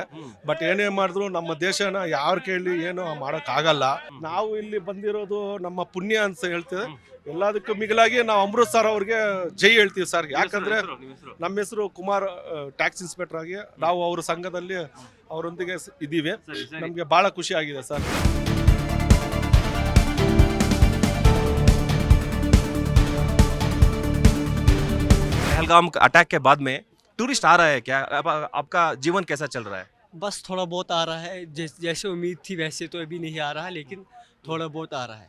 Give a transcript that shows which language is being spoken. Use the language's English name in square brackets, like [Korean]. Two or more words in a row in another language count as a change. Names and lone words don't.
[Kannada] ಬಟ್ ಏನೇ ಮಾಡಿದ್ರು ನಮ್ಮ ದೇಶನ ಯಾರು ಕೇಳಿ ಏನು ಮಾಡೋಕ್ಕಾಗಲ್ಲ. ನಾವು ಇಲ್ಲಿ ಬಂದಿರೋದು ನಮ್ಮ ಪುಣ್ಯ ಅಂತ ಹೇಳ್ತೀವಿ. ಎಲ್ಲದಕ್ಕೂ ಮಿಗಿಲಾಗಿ ನಾವು ಅಮೃತ್ಸರ್ ಅವ್ರಿಗೆ ಜೈ ಹೇಳ್ತೀವಿ ಸರ್. ಯಾಕಂದ್ರೆ ನಮ್ಮ ಹೆಸರು ಕುಮಾರ್, [English] tax inspector [Kannada] ಆಗಿ ನಾವು ಅವ್ರ ಸಂಘದಲ್ಲಿ ಅವರೊಂದಿಗೆ ಇದ್ದೀವಿ. ನಮಗೆ ಬಹಳ ಖುಷಿ ಆಗಿದೆ ಸರ್. [Hindi] पहलगाम अटैक के बाद में टूरिस्ट आ रहा है क्या? आपका जीवन कैसा चल रहा है? बस थोड़ा बहुत आ रहा है, जैसे उम्मीद थी वैसे तो अभी नहीं आ रहा, लेकिन थोड़ा बहुत आ रहा है.